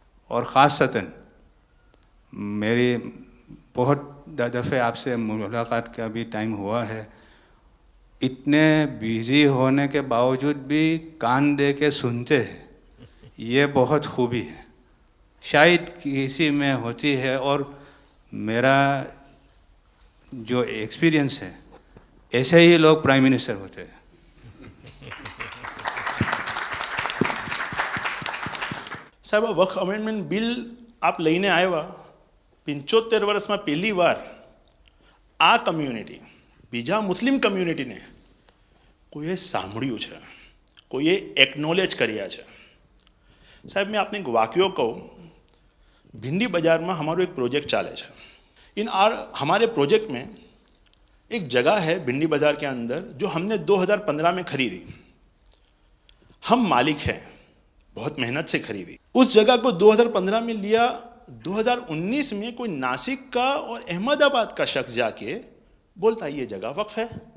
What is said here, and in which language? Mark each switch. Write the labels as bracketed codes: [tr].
[hi] और ख़ासतन मेरी बहुत दफ़े आपसे मुलाकात का भी टाइम हुआ है, इतने बिज़ी होने के बावजूद भी कान दे के सुनते हैं, ये बहुत खूबी है, शायद किसी में होती है। और मेरा जो एक्सपीरियंस है, ऐसे ही लोग प्राइम मिनिस्टर होते हैं। [gu] સાહેબ, વક્ફ અમેન્ડમેન્ટ બિલ આપ લઈને આવ્યા, 75 વર્ષમાં પહેલી વાર આ કમ્યુનિટી, બીજા મુસ્લિમ કમ્યુનિટીને કોઈએ સાંભળ્યું છે, કોઈએ એકનોલેજ કર્યા છે। [hi] સાહેબ, मैं आपने एक वाक्य कहूँ, भिंडी बाज़ार में हमारो एक प्रोजेक्ट चाले है। हमारे प्रोजेक्ट में एक जगह है भिंडी बाज़ार के अंदर जो हमने 2015 में खरीदी। हम मालिक हैं, बहुत मेहनत से खरीदी। उस जगह को 2015 में लिया, 2019 में कोई नासिक का और अहमदाबाद का शख्स जाके बोलता ये जगह वक्फ है।